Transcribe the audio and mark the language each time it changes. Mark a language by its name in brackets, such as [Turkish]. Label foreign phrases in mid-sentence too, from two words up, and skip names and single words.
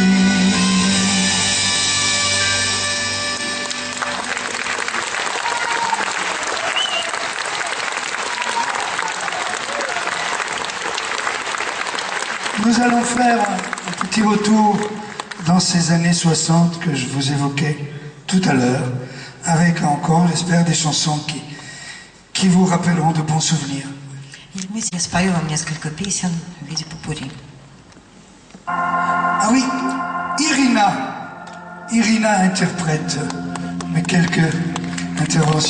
[French] Nous allons faire un petit retour dans ces années 60 que je vous évoquais tout à l'heure, avec encore, j'espère, des chansons qui vous rappelleront de bons souvenirs. [Russian] Я спою вам несколько песен в виде попурри. [French] Ah oui, Irina interprète mes quelques interventions.